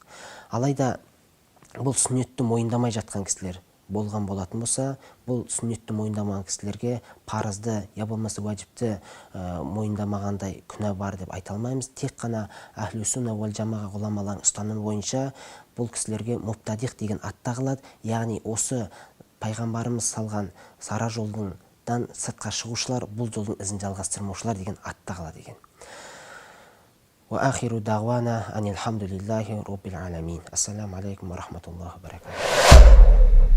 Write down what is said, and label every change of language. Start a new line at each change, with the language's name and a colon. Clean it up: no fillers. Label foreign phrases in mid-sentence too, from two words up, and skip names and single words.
Kazakh: Алайда бұл сүннетті мойындамай жатқан кісілер болған болатын болса, бұл сүннетті мойындамаған кісілерге парызды я болмаса уәжіпті мойындамағандай күнә бар деп айта алмаймыз. Тек қана
Arabic: أهل السنة والجماعة
Kazakh: ғұламаларының ұстанымы бойынша бұл кісілерге мубтадиқ деген ат тағылады. Яғни осы пайғамбарымыз салған сара жолдан сыртқа шығушылар, бұл жолдың ізін жалғастырмаушылар деген ат тағылады екен.
Arabic: وآخر دعوانا أن الحمد لله رب العالمين. السلام عليكم ورحمة الله وبركاته.